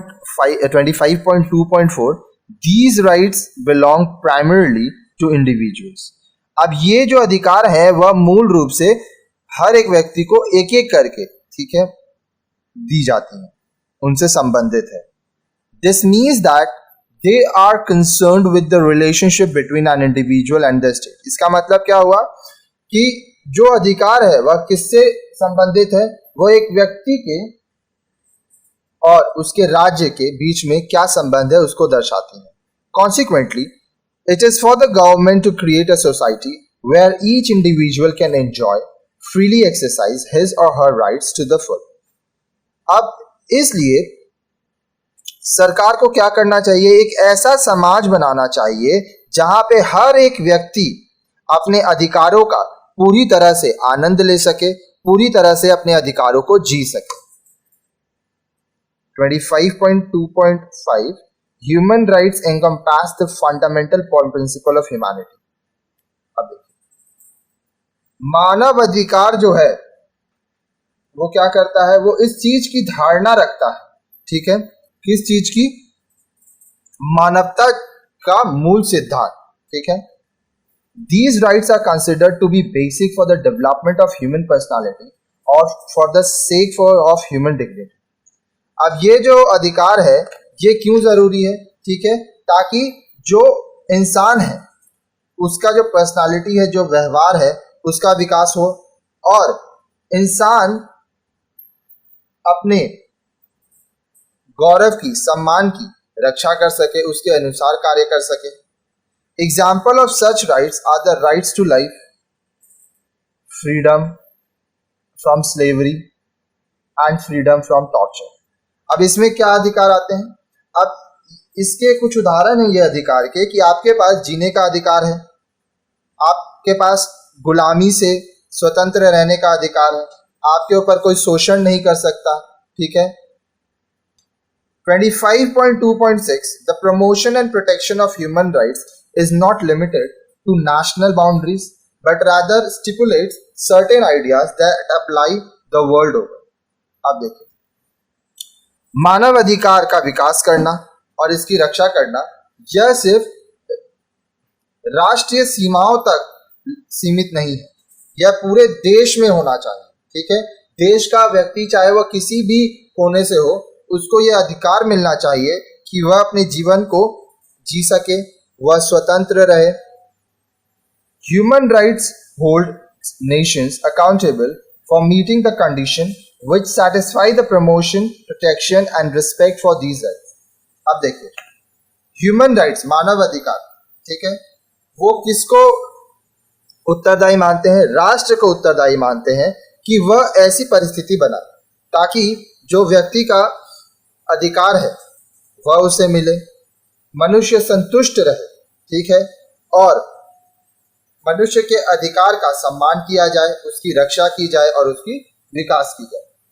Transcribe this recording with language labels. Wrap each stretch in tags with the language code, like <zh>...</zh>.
<en>25.2.4 These rights belong primarily to individuals.</en> <hi>अब ये जो अधिकार है वह मूल रूप से हर एक व्यक्ति को एक एक करके, ठीक है, दी जाती हैं, उनसे संबंधित है।</hi> <en>This means that they are concerned with the relationship between an individual and the state.</en> <hi>इसका मतलब क्या हुआ कि जो अधिकार है वह किससे संबंधित है, वो एक व्यक्ति के और उसके राज्य के बीच में क्या संबंध है उसको दर्शाती है।</hi> <en>Consequently, it is for the government to create a society where each individual can enjoy, freely exercise his or her rights to the full.</en> <hi>अब इसलिए सरकार को क्या करना चाहिए, एक ऐसा समाज बनाना चाहिए जहां पे हर एक व्यक्ति अपने अधिकारों का पूरी तरह से आनंद ले सके, पूरी तरह से अपने अधिकारों को जी सके।</hi> <en>25.2.5 Human rights encompass the fundamental principle of humanity.</en> <hi>अब देखिए, मानव अधिकार जो है वो क्या करता है, वो इस चीज की धारणा रखता है, ठीक है, किस चीज की, मानवता का मूल सिद्धांत, ठीक है।</hi> <en>These rights are considered to be basic for the development of human personality or for the sake of human dignity.</en> <hi>अब ये जो अधिकार है ये क्यों जरूरी है, ठीक है, ताकि जो इंसान है उसका जो पर्सनालिटी है, जो व्यवहार है, उसका विकास हो और इंसान अपने गौरव की, सम्मान की रक्षा कर सके, उसके अनुसार कार्य कर सके।</hi> <en>Example of such rights are the rights to life, freedom from slavery and freedom from torture.</en> <hi>अब इसमें क्या अधिकार आते हैं, अब इसके कुछ उदाहरण हैं ये अधिकार के कि आपके पास जीने का अधिकार है, आपके पास गुलामी से स्वतंत्र रहने का अधिकार है, आपके ऊपर कोई शोषण नहीं कर सकता, ठीक है।</hi> <en>25.2.6 The promotion and protection of human rights is not limited to national boundaries but rather stipulates certain ideas that apply the world over.</en> <hi>अब देखिए, मानव अधिकार का विकास करना और इसकी रक्षा करना यह सिर्फ राष्ट्रीय सीमाओं तक सीमित नहीं है, यह पूरे देश में होना चाहिए, ठीक है। देश का व्यक्ति चाहे वह किसी भी कोने से हो, उसको यह अधिकार मिलना चाहिए कि वह अपने जीवन को जी सके, वह स्वतंत्र रहे।</hi> <en>Human rights hold nations accountable for meeting the condition which satisfy the promotion, protection and respect for these rights.</en> <hi>अब देखिए, ह्यूमन राइट्स, मानव अधिकार, ठीक है, वो किसको उत्तरदायी मानते हैं, राष्ट्र को उत्तरदायी मानते हैं कि वह ऐसी परिस्थिति बनाए ताकि जो व्यक्ति का अधिकार है वह उसे मिले, मनुष्य संतुष्ट रहे, ठीक है, और मनुष्य के अधिकार का सम्मान किया जाए, उसकी रक्षा की जाए और उसकी विकास की जाए।</hi>